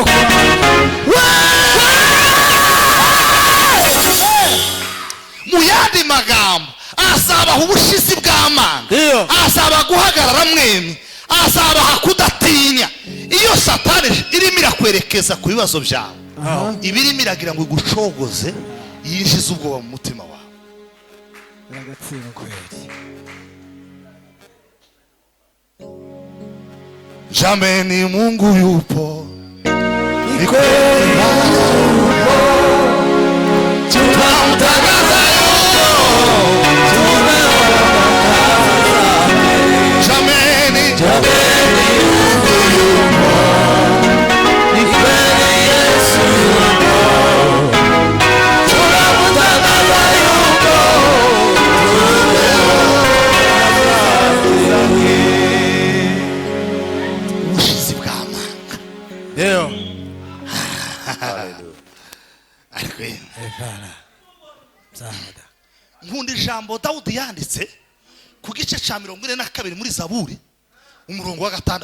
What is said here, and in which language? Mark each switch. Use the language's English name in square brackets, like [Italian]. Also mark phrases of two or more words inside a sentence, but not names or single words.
[Kinyarwanda] mu yandi magambo azabaha ubushizi bw'amanga, azaba guhagarara mwemye, azabaha kudatinya. iyo satani irimo irakwerekeza ku bibazo byawe, iba irimo iragira ngo igucogoze, yinjize ubwoba mu mutima wawe. [Swahili] Jameni Mungu yupo, ni kweli yupo, tunamtangaza jameni Mungu yupo, ni kweli Yesu yupo, tunamtangaza yupo, [Kinyarwanda] ubushizi bw'amanga. ariko nkunda ijambo Dawudi yanditse ku gice cya 42 muri Zaburi umurongo wa 6.